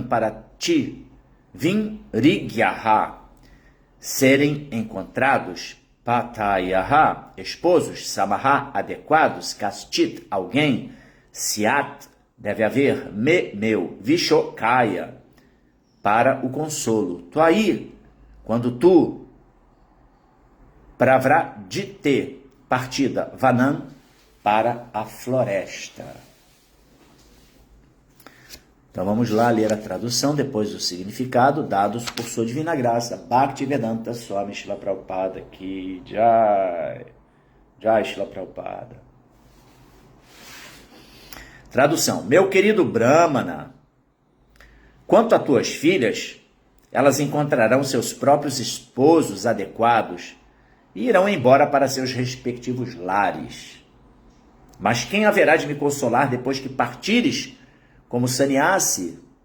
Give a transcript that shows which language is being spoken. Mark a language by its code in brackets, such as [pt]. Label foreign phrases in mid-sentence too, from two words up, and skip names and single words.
[pt] para ti, Vinrigyaha, serem encontrados, Patayaha, esposos, Samaha, adequados, Kastit, alguém, Syat, deve haver, meu, Vishokaya, para o consolo, Tuai, quando tu, Pravradite, partida, Vanam, para a floresta. Então vamos lá ler a tradução, depois o significado, dados por sua divina graça. Bhaktivedanta Swami Srila Prabhupada [hi] Ki Jai. [pt] Jai Srila Prabhupada. Tradução. Meu querido Brahmana, quanto a tuas filhas, elas encontrarão seus próprios esposos adequados e irão embora para seus respectivos lares. Mas quem haverá de me consolar depois que partires como sannyasi?